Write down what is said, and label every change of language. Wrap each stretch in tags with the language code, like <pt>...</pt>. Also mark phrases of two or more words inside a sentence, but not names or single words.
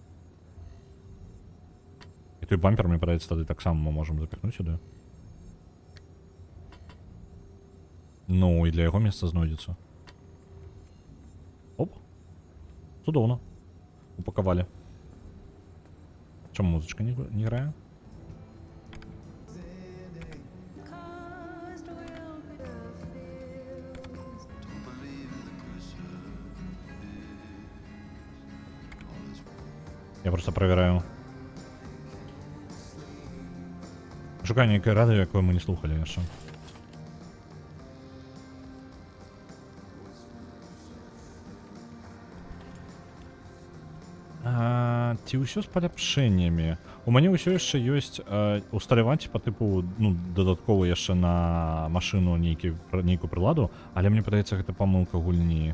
<be>И той бампер, мне падаецца, тады таксама мы можам запихнуць сюды. Ну, і для яго месца знойдзецца. Оп. Цудоўна. Упакавалі.</be> <uk>Чому музичка не грає?</uk> <ru>Я просто проверяю.</ru> <be>Шукаю некое радио, якое мы не слухали еще. Ці ўсё з паляпшэннямі. У мяне ўсё яшчэ ёсць усталяваць по тыпу, ну, дадатково яшчэ на машыну нейкую прыладу, але мне падаецца, гэта памылка гульні.</be>